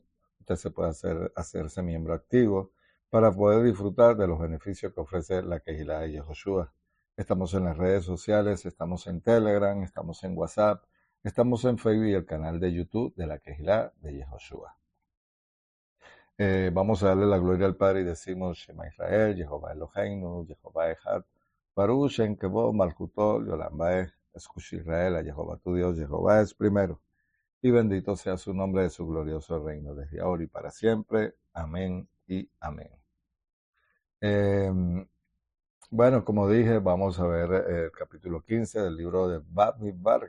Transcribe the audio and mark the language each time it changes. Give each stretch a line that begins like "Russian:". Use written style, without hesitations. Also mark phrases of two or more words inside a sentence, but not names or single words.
Spanish: Usted se puede hacerse miembro activo para poder disfrutar de los beneficios que ofrece la Kehilá de Yehoshua. Estamos en las redes sociales, estamos en Telegram, estamos en WhatsApp, estamos en Facebook y el canal de YouTube de la Kehilá de Yehoshua. Vamos a darle la gloria al Padre y decimos
Hebrew: שמע ישראל יהוה אלהינו יהוה אחד ברוך שם כבוד מלכותו לעולם ועד,
Spanish: escucha Israel, a Jehová tu Dios, Jehová es primero. Y bendito sea su nombre de su glorioso reino, desde ahora y para siempre. Amén y amén. Bueno, como dije, vamos a ver el capítulo 15 del libro de Bamidbar.